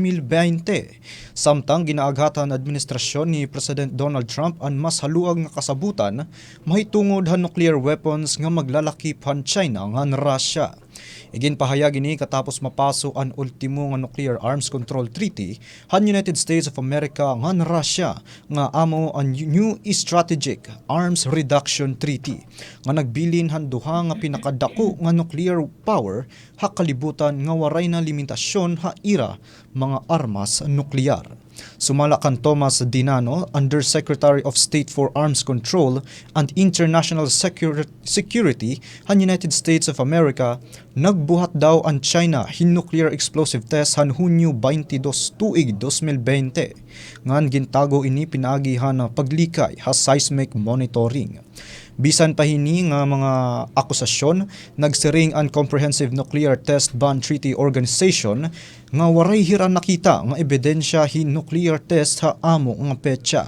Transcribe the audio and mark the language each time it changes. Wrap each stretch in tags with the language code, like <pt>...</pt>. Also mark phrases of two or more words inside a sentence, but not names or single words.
<war>Samtang ginaaghatan administrasyon ni President Donald Trump ang mas haluag nga kasabutan mahitungod han</war> <en>nuclear weapons</en> <war>nga maglalakip han China ngan Russia. Iginpahayag ini katapos mapaso ang ultimo nga</war> <en>nuclear arms control treaty</en> <war>han United States of America ngan Russia nga amo ang New Strategic Arms Reduction Treaty nga nagbilin han duha nga pinakadako nga</war> <en>nuclear power</en> <war>hakalibutan nga waray na limitasyon ha ira mga armas nuklear. Sumala kan Thomas Dinano,</war> <en>Undersecretary of State for Arms Control and International Security</en> <war>han United States of America, nagbuhat daw ang China hin</war> <en>nuclear explosive test</en> <war>han Hunyo 22 tuig 2020. Ngan gintago ini pinaagihan na paglikay ha</war> <en>seismic monitoring.</en> <war>Bisan pa hini nga mga akusasyon, nagsiring ang Comprehensive</war> <en>Nuclear Test</en> <war>Ban Treaty Organization nga waray hiran nakita nga ebidensya hin nuclear test ha amo nga petsa.</war>